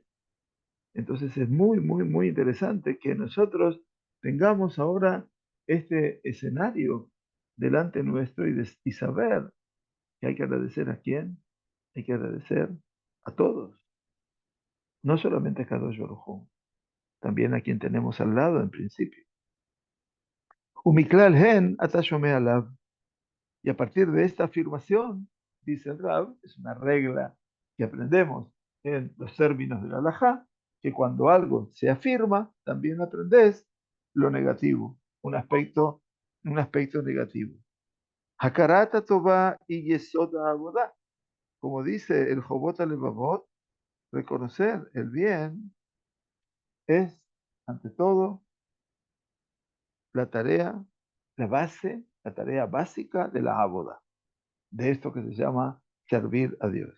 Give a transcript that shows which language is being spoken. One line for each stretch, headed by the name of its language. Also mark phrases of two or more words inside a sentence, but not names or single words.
Spanish: Entonces es muy, muy, muy interesante que nosotros tengamos ahora este escenario delante nuestro y saber ¿Y hay que agradecer a quién? Hay que agradecer a todos, no solamente a Kadosh Baruj Hu, también a quien tenemos al lado en principio.
Hebrew: ומכלל הן אתה שומע עליו.
Spanish: Y a partir de esta afirmación, dice el Rab, es una regla que aprendemos en los términos de la halajá, que cuando algo se afirma, también aprendes lo negativo, un aspecto negativo.
Hebrew: הכרת טובה היא יסוד העבודה.
Spanish: Como dice el Jobot Alevavot, reconocer el bien es, ante todo, la tarea, la base, la tarea básica de la aboda, de esto que se llama servir a Dios.